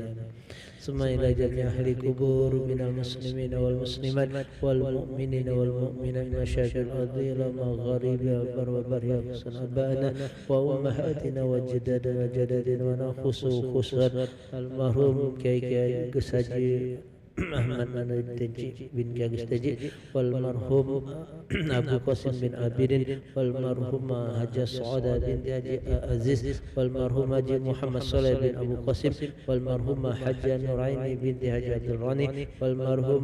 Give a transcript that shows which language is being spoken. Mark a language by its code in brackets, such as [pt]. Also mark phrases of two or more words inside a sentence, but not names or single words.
[ar] ثم إلى جميع أهل القبور من المسلمين والمسلمات والمؤمنين والمؤمنات من مشارق الأرض إلى مغاربها والبر والبحر، خصوصا آبائنا وأمهاتنا وجدادنا وجدادنا، ونخص خصوصا المرحوم كي Gus Haji Ahmad Manudin bin Gus Haji, والمرحوم Abu Qasim bin Abidin, والمرحوم Haji Suada bin Haji Aziz, والمرحوم Haji Muhammad Saleh bin Abu Qasim, والمرحوم Haji Nuraini bin Haji Abdul Rani, والمرحوم